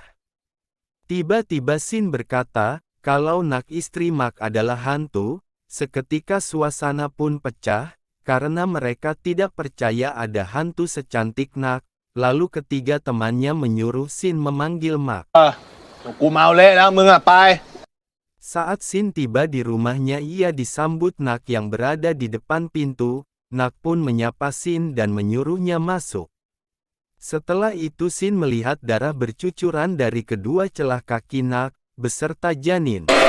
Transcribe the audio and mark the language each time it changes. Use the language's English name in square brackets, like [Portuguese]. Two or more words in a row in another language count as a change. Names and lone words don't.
[Indonesian] Tiba-tiba Sin berkata, kalau Nak istri Mark adalah hantu. Seketika suasana pun pecah, karena mereka tidak percaya ada hantu secantik Nak. Lalu ketiga temannya menyuruh Sin memanggil Mark. [Thai] กูเมาเละแล้วมึงอ่ะไป [Indonesian] Saat Sin tiba di rumahnya, ia disambut Nak yang berada di depan pintu. Nak pun menyapa Sin dan menyuruhnya masuk. Setelah itu Sin melihat darah bercucuran dari kedua celah kaki Nak, beserta janin.